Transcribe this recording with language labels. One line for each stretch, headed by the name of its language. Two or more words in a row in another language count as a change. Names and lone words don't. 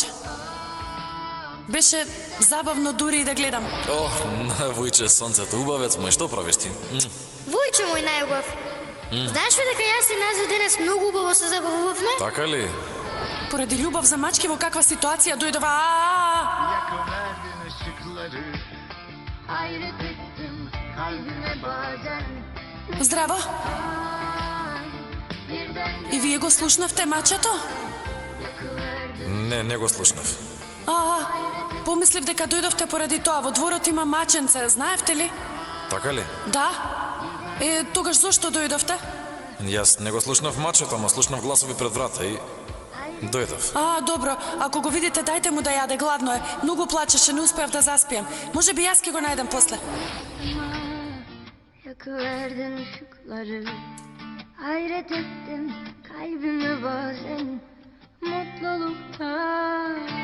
Macedonian: Беше забавно дури и да гледам. Ох, Вујче, сонцето, убавец мој, што правиш ти? Вујче мој најубав. Знаеш ли дека јас и Назли денес многу убаво се забавувавме? Така ли? Поради љубов за мачки во каква ситуација дојдова.
Turkish: Yakıverdin ışıkları. Hayret ettim kalbime bazen.
Macedonian: Здраво. И вие го слушнавте мачето? Не го слушнав. Помислив дека дојдовте поради тоа. Во дворот има маченце, знаевте ли? Така ли? Да. Тогаш зошто дојдовте? Јас не го слушнав мачето, ама слушнав гласови пред врата и дојдов. Добро. Ако го видите, дајте му да јаде, гладно е. Многу плачеше, не успеав да заспијам. Може би јас ќе го најдам после.
Turkish: Yakıverdin ışıkları. Hayret ettim kalbime bazen mutluluktan.